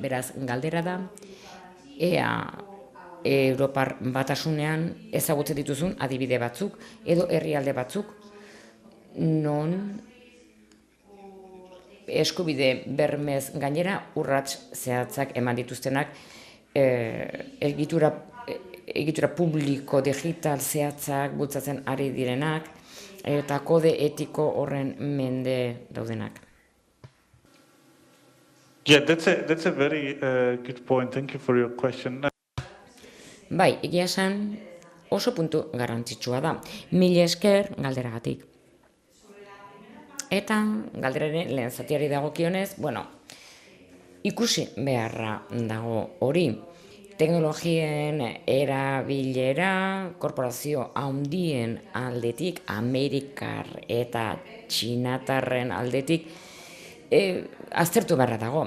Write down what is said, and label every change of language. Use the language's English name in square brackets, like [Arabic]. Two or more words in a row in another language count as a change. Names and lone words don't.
[Basque] Beraz, galdera da, ea Europar Batasunean ezagutzen dituzun adibide batzuk edo herrialde batzuk non eskubide bermez gainera urrats zehatzak eman dituztenak egitura publiko digital zehatzak bultzatzen ari direnak eta kode etiko horren mende daudenak. [English] Yeah, that's a very good point. Thank you for your question. [Basque] Bai, egia esan oso puntu garrantzitsua da. Mila esker galderagatik. Eta galderaren lehen zatiari dagokionez, ikusi beharra dago hori. Teknologien erabilera korporazio handien aldetik, Amerikar eta Txinatarren aldetik, aztertu beharra dago.